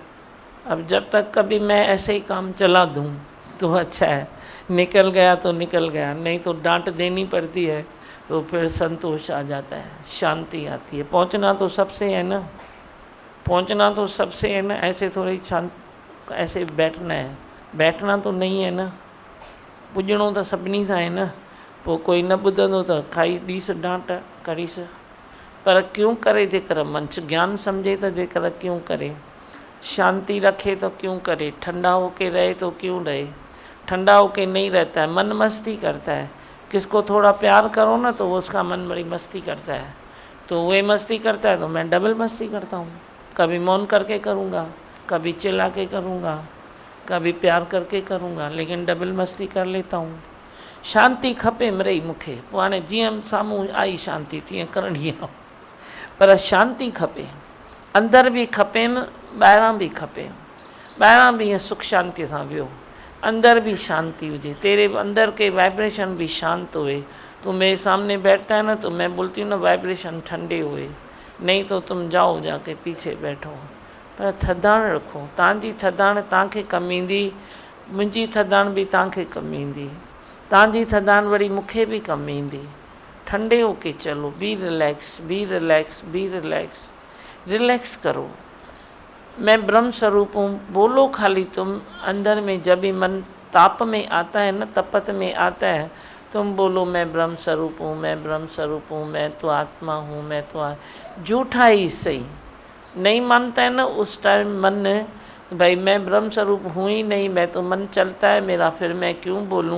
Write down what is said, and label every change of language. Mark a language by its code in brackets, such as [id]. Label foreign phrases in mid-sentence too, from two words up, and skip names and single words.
[hi] अब जब तक कभी मैं ऐसे ही काम चला दूँ तो अच्छा है, निकल गया तो निकल गया, नहीं तो डांट देनी पड़ती है तो फिर संतोष आ जाता है, शांति आती है। पहुंचना तो सबसे है ना, पहुंचना तो सबसे है ना, ऐसे थोड़ी शांत ऐसे बैठना है, बैठना तो नहीं है ना। [sd] पुॼणो तो सभिनी सां है न। पोइ कोई न ॿुधंदो त खाई ॾीस डांट करीस, पर क्यों करे। [hi] जेकर मंच ज्ञान समझे तो जेकर क्यों करे, शांति रखे तो क्यों करे, ठंडा होके रहे तो क्यों रहे। ठंडा होके नहीं रहता है, मन मस्ती करता है। किसको थोड़ा प्यार करो ना तो उसका मन बड़ी मस्ती करता है, तो वही मस्ती करता है तो मैं डबल मस्ती करता हूँ। कभी मौन करके करूँगा, कभी चिल्ला के करूँगा, कभी प्यार करके करूँगा, लेकिन डबल मस्ती कर लेता हूँ। [sd] शांति खपे मिड़ई मूंखे, पोइ हाणे जीअं साम्हूं आई शांति तीअं करणी आहे, पर शांति खपे, अंदर भी खपे न ॿाहिरां भी खपे। ॿाहिरां भी ईअं सुख शांति सां वियो, अंदर भी शांति हुजे, [hi] तेरे अंदर के वाइब्रेशन भी शांत हुए। तू मेरे सामने बैठता है ना तो मैं बोलती हूँ ना वाइब्रेशन ठंडे हुए, नहीं तो तुम जाओ जाके पीछे बैठो। [sd] पर थधाण रखो, तव्हांजी थधाण तव्हांखे कमु ईंदी, मुंहिंजी थधाण भी तव्हांखे कमु ईंदी, तव्हांजी थधाण वरी मूंखे भी कमु ईंदी। [hi] ठंडे होके चलो, [en] be relax, be relax, be relax, [hi] रिलैक्स करो। मैं ब्रह्म स्वरूप हूँ, बोलो खाली तुम अंदर में। जब भी मन ताप में आता है ना, तपत में आता है, तुम बोलो मैं ब्रह्म स्वरूप हूँ, मैं ब्रह्म स्वरूप हूँ, मैं तो आत्मा हूँ, मैं तो झूठा ही सही नहीं मानता है ना उस टाइम मन, भाई मैं ब्रह्म स्वरूप हूँ ही नहीं, मैं तो मन चलता है मेरा, फिर मैं क्यों बोलूँ।